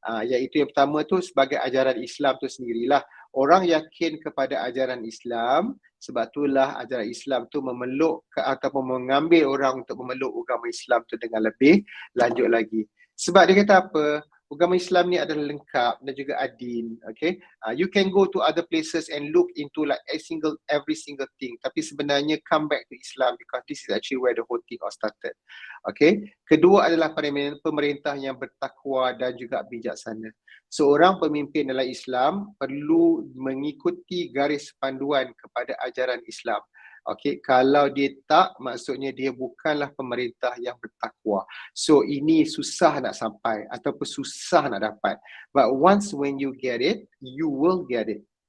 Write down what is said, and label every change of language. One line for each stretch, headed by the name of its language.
Malay: Iaitu yang pertama tu sebagai ajaran Islam tu sendirilah. Orang yakin kepada ajaran Islam, sebab itulah ajaran Islam tu memeluk ataupun mengambil orang untuk memeluk agama Islam tu dengan lebih lanjut lagi. Sebab dia kata apa? Agama Islam ni adalah lengkap dan juga adil. Okay?
English: You can go to other places and look into like every single thing. Tapi sebenarnya come back to Islam because this is actually where the whole thing all started. Okay?
Malay: Kedua adalah pemerintah yang bertakwa dan juga bijaksana. Seorang pemimpin dalam Islam perlu mengikuti garis panduan kepada ajaran Islam. Okey, kalau dia tak, maksudnya dia bukanlah pemerintah yang bertakwa. So ini susah nak sampai ataupun susah nak dapat.
English: But once when you get it, you will get it.